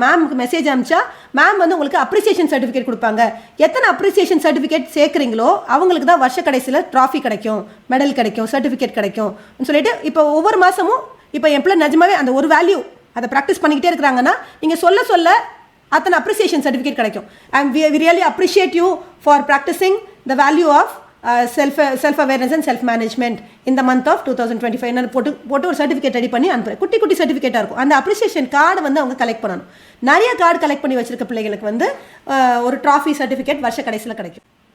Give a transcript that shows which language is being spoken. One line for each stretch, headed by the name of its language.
Tamil: மேம்க்கு message அனுப்பிச்சா ma'am வந்து உங்களுக்கு appreciation certificate கொடுப்பாங்க. எத்தனை அப்ரிசியேஷன் சர்டிஃபிகேட் சேர்க்குறீங்களோ அவங்களுக்கு தான் வருஷ கடைசியில் ட்ராஃபி கிடைக்கும், மெடல் கிடைக்கும், சர்டிஃபிகேட் கிடைக்கும் சொல்லிட்டு இப்போ ஒவ்வொரு மாதமும் இப்போ என் பிள்ளை நிஜமாவே அந்த ஒரு வேல்யூ அதை ப்ராக்டிஸ் பண்ணிக்கிட்டே இருக்கிறாங்கன்னா நீங்கள் சொல்ல அத்தனை அப்ரிசியேஷன் சர்டிஃபிகேட் கிடைக்கும்.
English: and we really appreciate you for practicing the value of self awareness and self management in the month of 2025
Tamil: நான் போட்டு ஒரு சர்டிஃபிகேட் ரெடி பண்ணி அனுப்புறேன். குட்டி சர்டிஃபிகேட்டாக இருக்கும். அந்த அப்ரிசியேஷன் கார்டு வந்து அவங்க கலெக்ட் பண்ணணும். நிறைய கார்டு கலெக்ட் பண்ணி வச்சிருக்க பிள்ளைகளுக்கு வந்து ஒரு ட்ராஃபி சர்டிஃபிகேட் வருஷ கடைசியில் கிடைக்கும்.